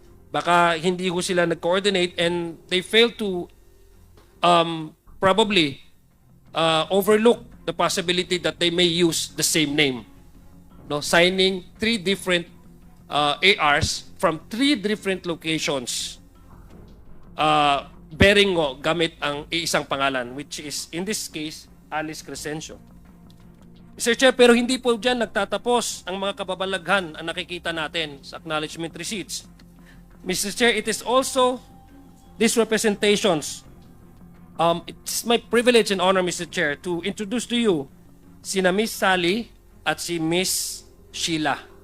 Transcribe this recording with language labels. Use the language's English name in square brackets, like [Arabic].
[English] Baka hindi ho sila nag-coordinate and they fail to probably overlook the possibility that they may use the same name. No, signing 3 different ARs from 3 different locations bearing gamit ang isang pangalan, which is in this case Alice Crescencio. Mr. [Filipino] Chair, pero hindi po dyan nagtatapos ang mga kababalaghan ang nakikita natin sa acknowledgement receipts. [English] Mr. Chair, it is also these representations. It's my privilege and honor, Mr. Chair, to introduce to you sina Miss Sally at si Miss Sheila.